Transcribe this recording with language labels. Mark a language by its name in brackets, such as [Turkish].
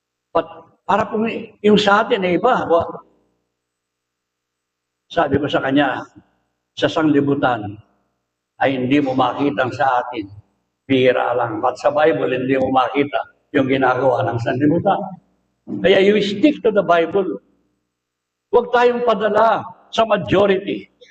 [Filipino] But para po yung sa atin ay iba. Sabi ko sa kanya, sa sanglibutan ay hindi mo makita sa atin. Bihira lang. But sa Bible, hindi mo makita yung ginagawa ng sanlibutan. [English] Kaya you stick to the Bible. [Filipino] Huwag tayong padala sa majority.